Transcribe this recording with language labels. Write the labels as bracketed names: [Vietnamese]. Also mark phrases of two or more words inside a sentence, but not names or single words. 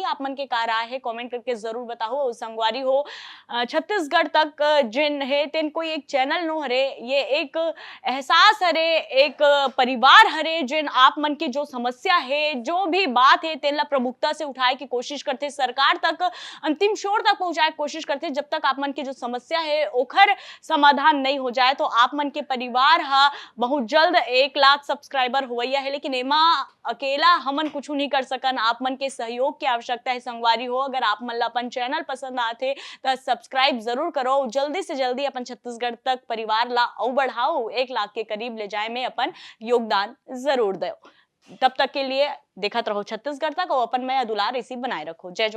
[Chhattisgarhi] आप मन के का राय है कमेंट करके जरूर बताओ। संगवारी हो छत्तीसगढ़ तक जिन है तेन कोई एक चैनल नो हरे, ये एक एहसास हरे, एक परिवार हरे जिन आप मन की जो समस्या है जो भी बात है तेन ला प्रमुखता से उठाए की कोशिश करते, सरकार तक अंतिम छोर तक पहुंचाए की कोशिश करते। जब तक आप मन की जो समस्या है ओखर समाधान नहीं हो जाए तो आप मन के परिवार हा बहुत जल्द 1 लाख सब्सक्राइबर सब्सक्राइबर हुआ है, लेकिन एमा अकेला हमन कुछ नहीं कर सकन। आप मन के सहयोग की आवश्यकता है संगवारी हो। अगर आप मन ला अपन चैनल पसंद आथे तो सब्सक्राइब जरूर करो। जल्दी से जल्दी अपन छत्तीसगढ़ तक परिवार ला और बढ़ाओ, 1 लाख के करीब ले जाए में अपन योगदान जरूर दो। तब तक के लिए देखत रहो छत्तीसगढ़ तक और अपन में दुलार इसी बनाए रखो।